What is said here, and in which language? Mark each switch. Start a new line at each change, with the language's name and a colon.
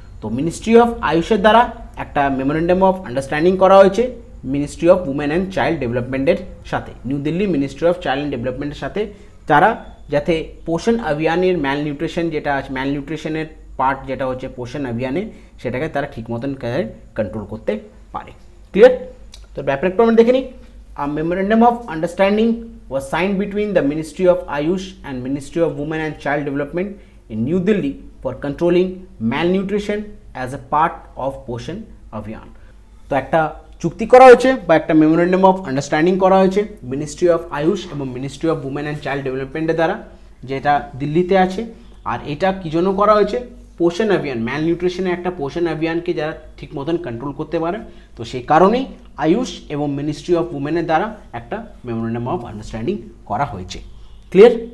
Bangla: তো ministry of আয়ুষের দ্বারা একটা মেমোরেন্ডাম অফ আন্ডারস্ট্যান্ডিং করা হয়েছে ministry of women and child ডেভেলপমেন্টের সাথে, new Delhi ministry of child and ডেভেলপমেন্টের সাথে, তারা যাতে পোষণ অভিযানের ম্যালনিউট্রিশন যেটা আছে, ম্যালনিউট্রিশনের পার্ট যেটা হচ্ছে পোষণ অভিযানে, সেটাকে তারা ঠিক মতন কন্ট্রোল করতে পারে। ক্লিয়ার? তো ব্যাপার একটু আমরা দেখে নিই।
English: A memorandum of understanding was signed between the Ministry of Ayush and Ministry of Women and Child Development in New Delhi for controlling malnutrition as a part of Poshan Abhiyan.
Bangla: তো একটা চুক্তি করা হয়েছে বা একটা মেমোরেন্ডাম অফ আন্ডারস্ট্যান্ডিং করা হয়েছে ministry of Ayush এবং ministry of women and child ডেভেলপমেন্টের দ্বারা, যেটা দিল্লিতে আছে। আর এটা কী জন্য করা হয়েছে? পোষণ অভিযান, ম্যালনিউট্রিশনে একটা পোষণ অভিযানকে যারা ঠিক মতন কন্ট্রোল করতে পারে, তো সেই কারণেই আয়ুষ এবং মিনিস্ট্রি অফ উমেনের দ্বারা একটা মেমোরেন্ডাম অফ আন্ডারস্ট্যান্ডিং করা হয়েছে। ক্লিয়ার?